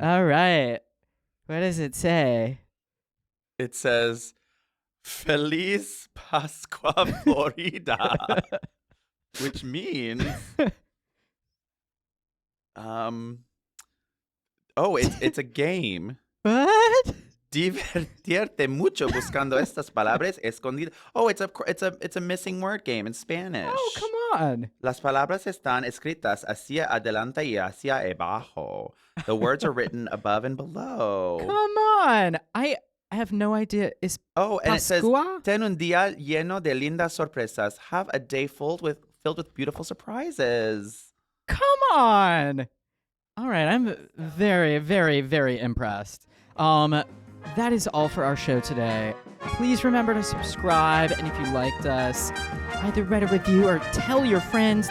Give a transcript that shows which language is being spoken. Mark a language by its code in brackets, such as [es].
[en] All right. What does it say? It says, [es] Feliz Pascua Florida, [en] which means, it's a game. What? [es] Divertirte mucho buscando estas palabras escondidas. [en] Oh, it's a missing word game in Spanish. Oh, come on. [es] Las palabras están escritas hacia adelante y hacia abajo. [en] The words are written above and below. Come on. I have no idea. Is Oh, and it says, [es] Pascua? ten un día lleno de lindas sorpresas. [en] Have a day filled with beautiful surprises. Come on. All right, I'm very, very, very impressed. That is all for our show today. Please remember to subscribe, and if you liked us, either write a review or tell your friends.